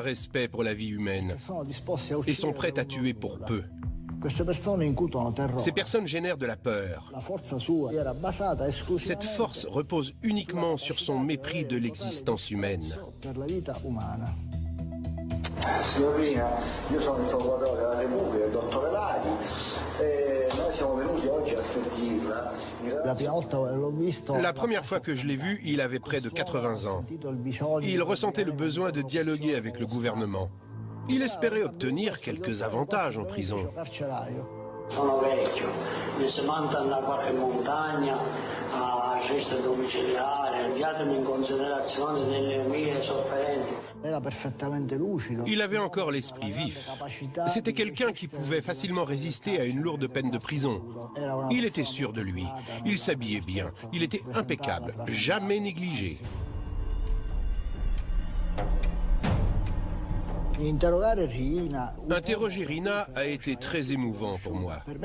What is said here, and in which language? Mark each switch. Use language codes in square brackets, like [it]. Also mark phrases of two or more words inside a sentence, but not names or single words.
[fr] respect pour la vie humaine et sont prêtes à tuer pour peu. Ces personnes génèrent de la peur. Cette force repose uniquement sur son mépris de l'existence humaine. [it] Signorina, io sono il procuratore della Repubblica, il dottore Laghi, e noi siamo venuti oggi a sentirla. [fr] La première fois que je l'ai vu, il avait près de 80 ans. Il ressentait le besoin de dialoguer avec le gouvernement. Il espérait obtenir quelques avantages en prison. [it] Sono vecchio, mi si manda da qualche montagna a gesta domiciliare, abbiatemi in considerazione delle mie sofferenze. [fr] Il avait encore l'esprit vif. C'était quelqu'un qui pouvait facilement résister à une lourde peine de prison. Il était sûr de lui, il s'habillait bien, il était impeccable, jamais négligé. Interroger Rina a été très émouvant pour moi.